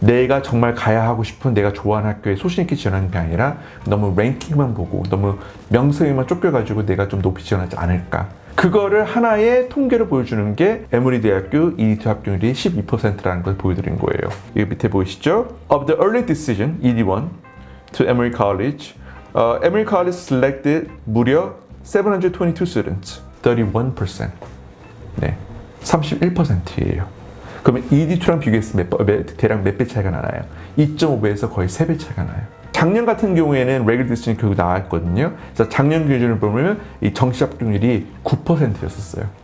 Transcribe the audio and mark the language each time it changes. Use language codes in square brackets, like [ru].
[ko] 내가 정말 가야 하고 싶은, 내가 좋아하는 학교에 소신 있게 지원하는 게 아니라 너무 랭킹만 보고 너무 명성에만 쫓겨가지고 내가 좀 높이 지원하지 않을까. 그거를 하나의 통계로 보여주는 게 에모리 대학교 ED2 합격률이 12%라는 걸 보여드린 거예요. 여기 밑에 보이시죠? [en] Of the early decision, ED1 to Emory College, Emory College selected [ko] 무려 [en] 722 students. [ko] 31%. 네. 31%예요. 그러면 ED2랑 비교했을 때 대략 몇 배 차이가 나나요? 2.5배에서 거의 3배 차이가 나요. 작년 같은 경우에는 regular decision 결국 나왔거든요. 그래서 작년 기준을 보면 이 정시 합격률이 9%였었어요.